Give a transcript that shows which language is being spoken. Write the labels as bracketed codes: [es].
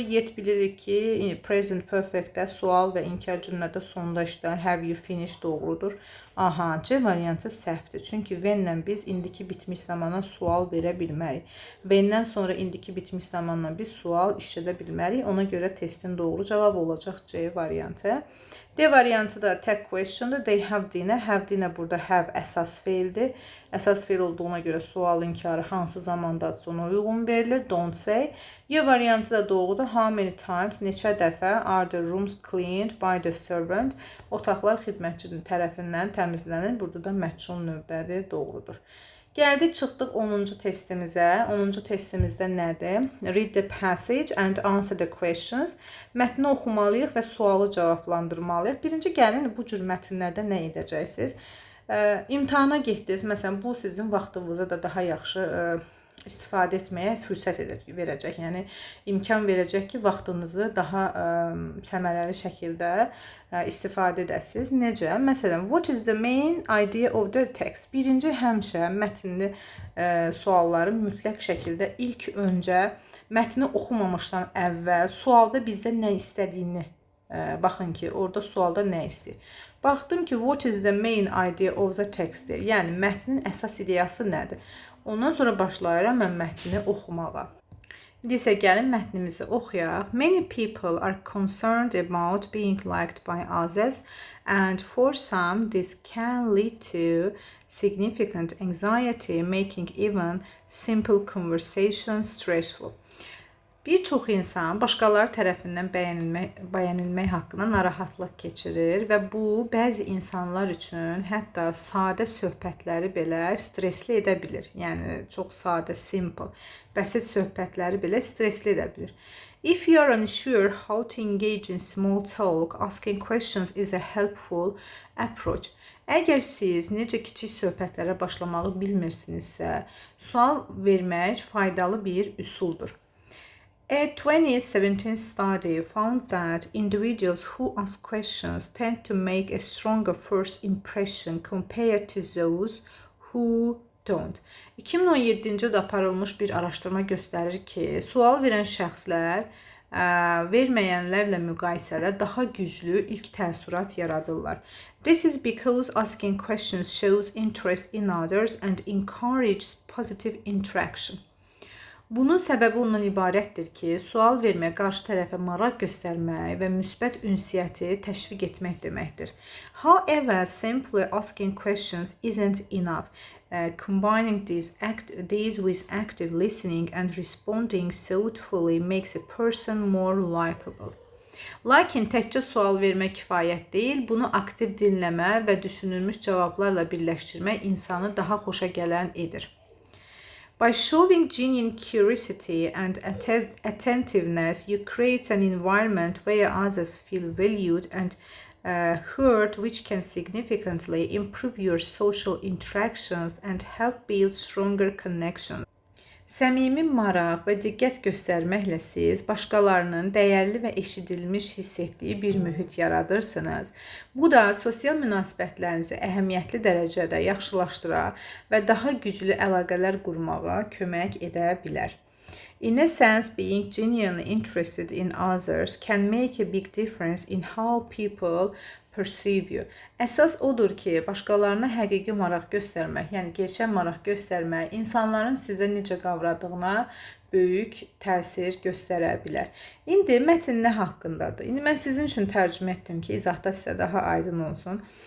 [az] Yet bilirik ki, present perfectdə sual və inkar cümlədə sonda işlənir. [en] Have you finished [az] doğrudur. Aha, C variantı səhvdir. Çünki when-lə biz indiki bitmiş zamana sual verə bilmərik. When-dən sonra indiki bitmiş zamanla biz sual işlədə bilmərik. Ona görə testin doğru cavabı olacaq C variantı. D variantı da tag question'dır. [en] They have dinner. Have dinner [az] burada have əsas fe'ldir. Əsas fe'l olduğuna görə sual inkarı hansı zamanda ona uyğun verilir? [en] Don't say. [az] Y variantı da doğrudur. [en] How many times, [az] neçə dəfə [en] are the rooms cleaned by the servant? [az] Otaqlar xidmətçinin tərəfindən təmizlənir. Burada da məchul növbədir, doğrudur. Gəldik, çıxdıq 10-cu testimizə. 10-cu testimizdə nədir? [en] Read the passage and answer the questions. [az] Mətni oxumalıyıq və sualı cavablandırmalıyıq. Birinci gəlin, bu cür mətnlərdə nə edəcəksiniz? İmtahana getdiniz. Məsələn, bu sizin vaxtınıza da daha yaxşı istifadə etməyə fürsət verəcək. Yəni, imkan verəcək ki, vaxtınızı daha səmərəli şəkildə istifadə edəsiniz. Necə? Məsələn, [en] what is the main idea of the text? [az] Birinci həmişə mətnli sualları mütləq şəkildə ilk öncə mətni oxumamışdan əvvəl sualda bizdə nə istədiyini baxın ki, orada sualda nə istəyir. Baxdım ki, [en] what is the main idea of the text? [az] Yəni, mətnin əsas ideyası nədir? Ondan sonra başlayıram mən mətni oxumağa. İndi isə gəlin mətnimizi oxuyaq. [en] Many people are concerned about being liked by others and for some this can lead to significant anxiety, making even simple conversations stressful. [az] Bir çox insan başqaları tərəfindən bəyənilmək haqqında narahatlıq keçirir və bu, bəzi insanlar üçün hətta sadə söhbətləri belə stresli edə bilir. Yəni, çox sadə, simple, bəsit söhbətləri belə stresli edə bilir. [en] If you are unsure how to engage in small talk, asking questions is a helpful approach. [az] Əgər siz necə kiçik söhbətlərə başlamağı bilmirsinizsə, sual vermək faydalı bir üsuldur. [en] A 2017 study found that individuals who ask questions tend to make a stronger first impression compared to those who don't. [az] 2017-ci ildə aparılmış bir araşdırma göstərir ki, sual verən şəxslər verməyənlərlə müqayisədə daha güclü ilk təəssürat yaradırlar. [en] This is because asking questions shows interest in others and encourages positive interaction. [az] Bunun səbəbi ondan ibarətdir ki, sual vermək, qarşı tərəfə maraq göstərmək və müsbət ünsiyyəti təşviq etmək deməkdir. [en] However, simply asking questions isn't enough. Combining these with active listening and responding thoughtfully makes a person more likable. [az] Lakin təkcə sual vermək kifayət deyil, bunu aktiv dinləmə və düşünülmüş cavablarla birləşdirmək insanı daha xoşa gələn edir. [en] By showing genuine curiosity and attentiveness, you create an environment where others feel valued and heard, which can significantly improve your social interactions and help build stronger connections. [az] Səmimi maraq və diqqət göstərməklə siz başqalarının dəyərli və eşidilmiş hiss etdiyi bir mühit yaradırsınız. Bu da sosial münasibətlərinizi əhəmiyyətli dərəcədə yaxşılaşdıra və daha güclü əlaqələr qurmağa kömək edə bilər. [en] In a sense, being genuinely interested in others can make a big difference in how people perceive you. [az] Əsas odur ki, başqalarına həqiqi maraq göstərmək, yəni gerçək maraq göstərmək, insanların sizə necə qavradığına böyük təsir göstərə bilər. İndi mətn nə haqqındadır? İndi mən sizin üçün tərcümə etdim ki, izahda sizə daha aydın olsun.